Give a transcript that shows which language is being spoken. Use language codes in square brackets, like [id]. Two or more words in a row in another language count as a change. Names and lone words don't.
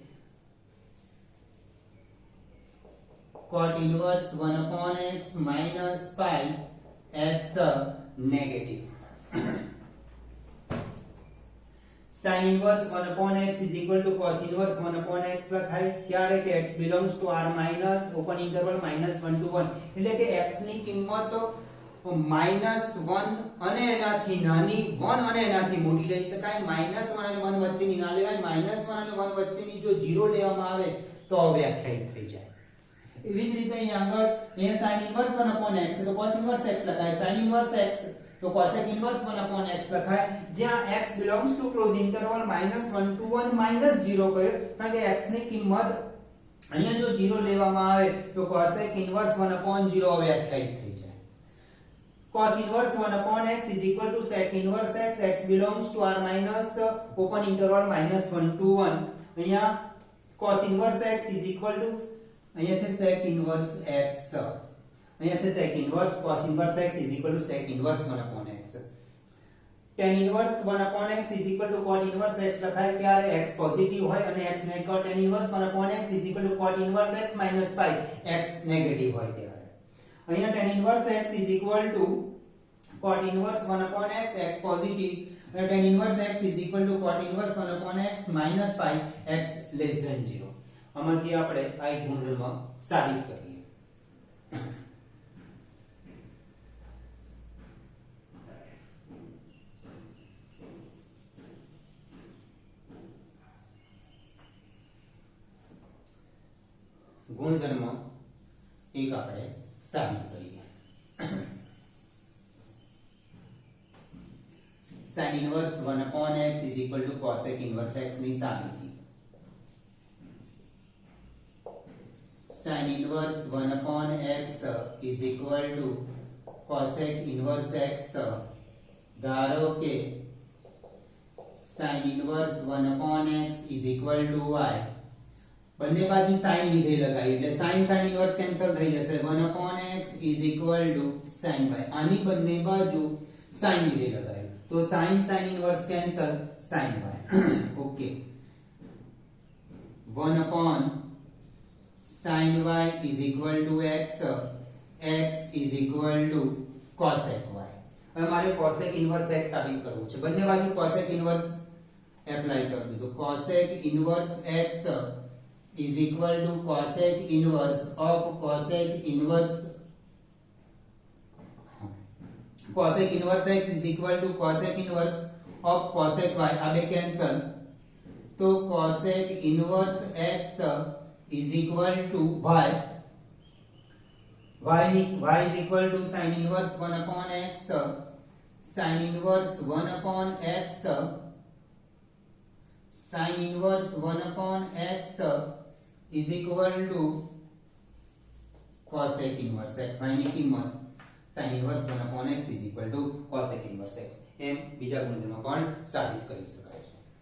[en] Cot inverse 1 upon x minus pi x negative. sin inverse 1 upon x is equal to cos inverse 1 upon x [gu] લખાય ક્યારે કે [en] x belongs to R minus open interval minus 1 to 1 [gu] એટલે કે x ની કિંમત -1 અને એનાથી નાની 1 અને એનાથી મોટી લઈ શકાય -1 અને 1 વચ્ચેની ના લેવાય -1 અને 1 વચ્ચેની જો 0 લેવામાં આવે તો અવ્યાખ્યાયિત થઈ જાય એવી જ રીતે અહીં આગળ અહીંયા [en] sin inverse 1 upon x [gu] છે તો [en] cos inverse x [gu] લખાય [en] sin inverse x [gu] તો [en] cosec inverse 1 upon x [gu] લખાય જ્યાં [en] x belongs to close interval -1 to 1 -0 [gu] કર્યો કારણ કે x ની કિંમત અહીંયા જો 0 લેવામાં આવે તો [en] cosec inverse 1 upon 0 [gu] અવ્યાખ્યાયિત થઈ જાય [en] cos inverse 1 upon x is equal to sec inverse x x belongs to R minus open interval -1 to 1 અહીંયા cos inverse x is equal to [gu] અહીંયા છે [en] sec inverse x [gu] અહીંયા છે [en] sec inverse cos inverse x is equal to sec inverse 1 upon x tan inverse 1 upon x is equal to cot inverse x [gu] લખાય ક્યારે [en] x પોઝિટિવ [gu] હોય અને [en] x નેગેટિવ tan inverse 1 upon x is equal to cot inverse x minus pi x નેગેટિવ [gu] હોય ત્યારે અહીંયા [en] tan inverse x is equal to cot inverse 1 upon x, x positive, tan inverse x is equal to cot inverse 1 upon x minus pi, x less than 0. [gu] આમાંથી આપણે આ એક ગુણધર્મ સાબિત કરીએ. ગુણધર્મ એક આપણે સાબિત કરીએ. [en] sin inverse 1 upon x is equal to cosec inverse x [gu] ની સાબિતી. [en] sin inverse 1 upon x is equal to cosec inverse x. [gu] ધારો કે [en] sin inverse 1 upon x is equal to y. [gu] બંને બાજુ sin વિધેય લગાવી એટલે [en] sin inverse [gu] કેન્સલ થઈ જશે. [en] 1 upon x is equal to sin y. [gu] આની બંને બાજુ sin વિધેય લગાવી તો [en] sin inverse cancel, sin y. Okay, 1 upon sin y is equal to x, x is equal to cosec y. [gu] હવે મારે [en] cosec inverse x [gu] સાબિત કરવું છે. બંને બાજુ [en] cosec inverse [gu] એપ્લાય કરી દીધું. [en] cosec inverse x is equal to cosec inverse of cosec inverse x is equal to cosec inverse of cosec y. [gu] આ બે કેન્સલ તો [en] cosec inverse x is equal to y. y is equal to sin inverse 1 upon x. sin inverse 1 upon x, sin inverse 1 upon x is equal to cosec inverse x. y [gu] ની કિંમત [en] sin inverse 1 upon x is equal to cosec inverse x. [gu] એમ બીજા ગુણધર્મ પણ સાબિત કરી શકાય છે.